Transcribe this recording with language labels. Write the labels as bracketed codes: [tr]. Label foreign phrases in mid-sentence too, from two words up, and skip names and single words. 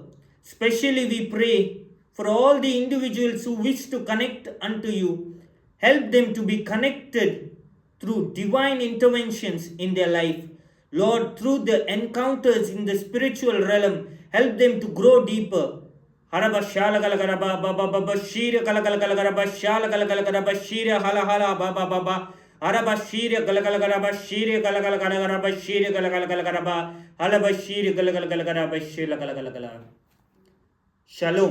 [en] Especially we pray for all the individuals who wish to connect unto you. Help them to be connected through divine interventions in their life. Lord, through the encounters in the spiritual realm, help them to grow deeper. Haraba shala gala gala ba ba ba ba ba shira gala gala gala gala ba shala gala gala gala ba shira hala hala ba ba ba ba araba shira gala gala gala ba shira gala gala gala gala ba shira gala gala gala gala ba hala ba shira gala gala gala gala ba shira gala gala gala. Shalom.